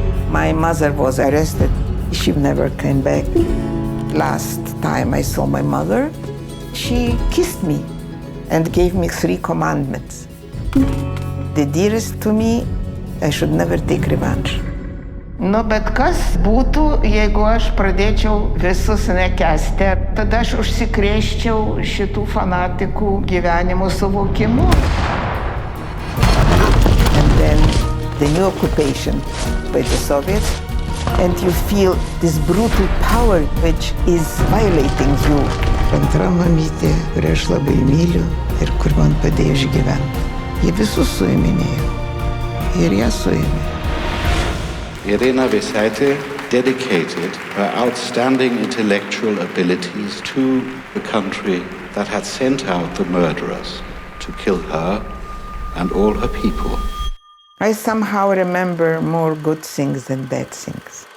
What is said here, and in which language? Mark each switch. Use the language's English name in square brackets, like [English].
[English] My mother was arrested. She never came back. Last time I saw my mother, she kissed me and gave me 3 commandments. The dearest to me, I should never take revenge. [Lithuanian] Bet kas būtų, jeigu aš pradėčiau visus nekęsti, tada aš užsikrėsčiau šitų fanatikų gyvenimo suvokimu. [English] And then the new occupation by the Soviets, and you feel this brutal power which is violating you. [Lithuanian] Antra mamytė, kurią aš labai myliu ir kur man padėjo išgyventi. Jie visus suiminėjo ir ją suėmė. [English] Irena Vesaite dedicated her outstanding intellectual abilities to the country that had sent out the murderers to kill her and all her people. I somehow remember more good things than bad things.